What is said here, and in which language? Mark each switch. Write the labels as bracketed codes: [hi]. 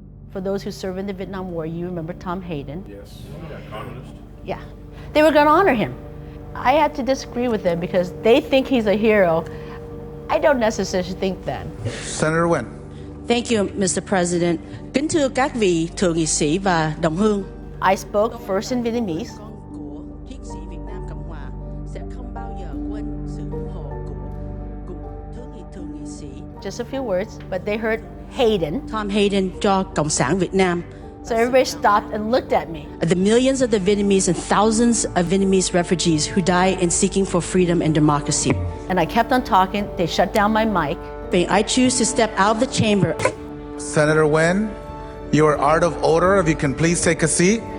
[en] For those who served in the Vietnam War, you remember Tom Hayden. Yes, yeah, communist. Yeah, they were going to honor him. I had to disagree with them because they think he's a hero. I don't necessarily think that. Senator Nguyen. Thank you, Mr. President. [vi] Kính thưa các vị thượng nghị sĩ và đồng hương. [en] I spoke first in Vietnamese. [vi] Của thiết sĩ Việt Nam Cộng hòa sẽ không bao giờ quên sự ủng hộ của thượng nghị sĩ. [en] Just a few words, but they heard Hayden. [vi] Tom Hayden cho Cộng sản Việt Nam. [en] So everybody stopped and looked at me. The millions of the Vietnamese and thousands of Vietnamese refugees who die in seeking for freedom and democracy. And I kept on talking. They shut down my mic. I choose to step out of the chamber. Senator Nguyen, you are out of order. If you can please take a seat.